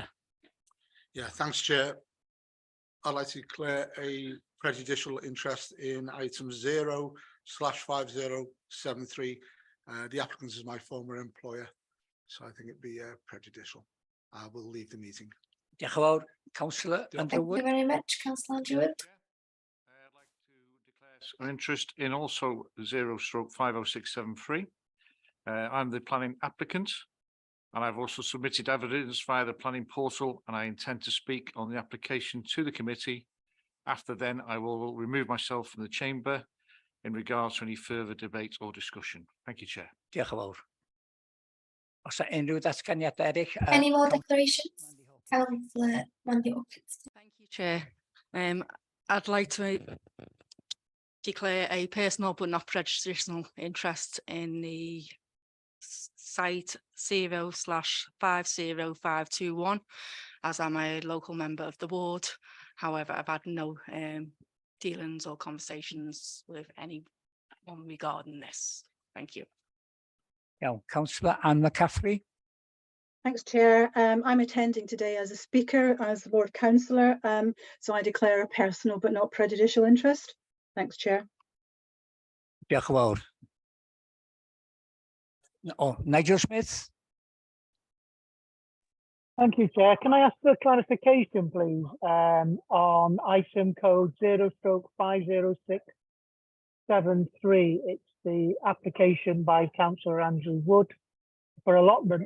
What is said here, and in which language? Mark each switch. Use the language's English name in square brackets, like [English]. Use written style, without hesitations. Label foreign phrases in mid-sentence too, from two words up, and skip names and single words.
[English] Yeah, thanks, Chair. I'd like to declare a prejudicial interest in item 0/5073. The applicant is my former employer, so I think it'd be prejudicial. I will leave the meeting. [Welsh] Diolch yn fawr, [English] Councillor Thank Underwood. you very much, Councillor Underwood. I'd like to declare an interest in also 0/50673. I'm the planning applicant, and I've also submitted evidence via the planning portal, and I intend to speak on the application to the committee. After then, I will remove myself from the chamber in regards to any further debate or discussion. Thank you, Chair. [Welsh] Diolch yn fawr. Oes unrhyw ddatganiadau eraill? [English] Any more declarations? Councillor Mandy Hawkins. Thank you, Chair. I'd like to declare a personal but not prejudicial interest in the site 0/50521, as I'm a local member of the ward. However, I've had no dealings or conversations with anyone regarding this. Thank you. [Welsh] Iawn, Councillor Anne McCaffrey. [English] Thanks, Chair. I'm attending today as a speaker, as the ward councillor, so I declare a personal but not prejudicial interest. Thanks, Chair. [Welsh] Diolch yn fawr. Nigel Smith. [English] Thank you, Chair. Can I ask for clarification, please, on item code 0/50673? It's the application by Councillor Andrew Wood for allotments.